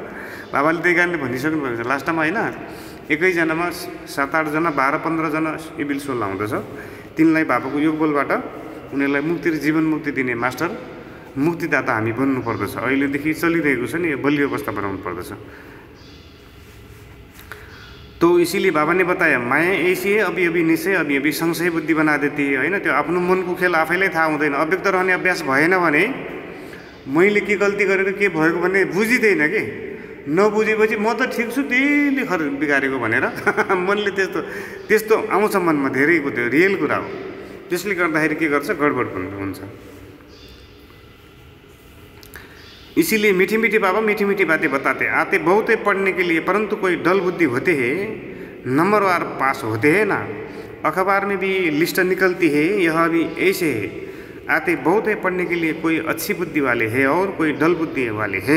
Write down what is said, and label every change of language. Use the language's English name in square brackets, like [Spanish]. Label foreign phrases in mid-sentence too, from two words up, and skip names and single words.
[Nepali] बाबाले त्यही कारणले भनिसक्नु भएको छ [English] last time [Nepali] होइन, एकैजनामा 7-8 जना 12-15 जना सिभिल सोल आउँदछ। तिनलाई बाबाको योग बलबाट उनीहरूलाई मुक्ति र जीवन मुक्ति दिने मास्टर मुक्तिदाता हामी बन्नु पर्दछ। अहिलेदेखि चलिरहेको छ नि, यो बलियो अवस्था बनाउनु पर्दछ। [Hindi] तो इसीलिए बाबा ने बताया माया ऐसी है अभी अभी निश्चय अभी अभी संशय बुद्धि बना देती है होइन। [Nepali] त्यो आफ्नो मनको खेल आफैलाई थाहा हुँदैन। अव्यक्त रहने अभ्यास भएन भने मैले के गल्ती गरेर के भएको भन्ने बुझिँदैन कि। नबुझेपछि म त ठिक छु त्यसले बिगारेको भनेर मनले त्यस्तो आउँछ मनमा धेरैको। त्यो रियल कुरा हो। त्यसले गर्दाखेरि के गर्छ, गडबड हुन्छ। [Hindi] इसीलिए मीठी मीठी बाबा मीठी मीठी बातें बताते आते बहुत है पढ़ने के लिए, परंतु कोई डल बुद्धि होते हैं नंबरवार पास होते हैं ना। अखबार में भी लिस्ट निकलती है, यह भी ऐसे है। आते बहुत है पढ़ने के लिए, कोई अच्छी बुद्धि वाले है और कोई डल बुद्धि वाले है।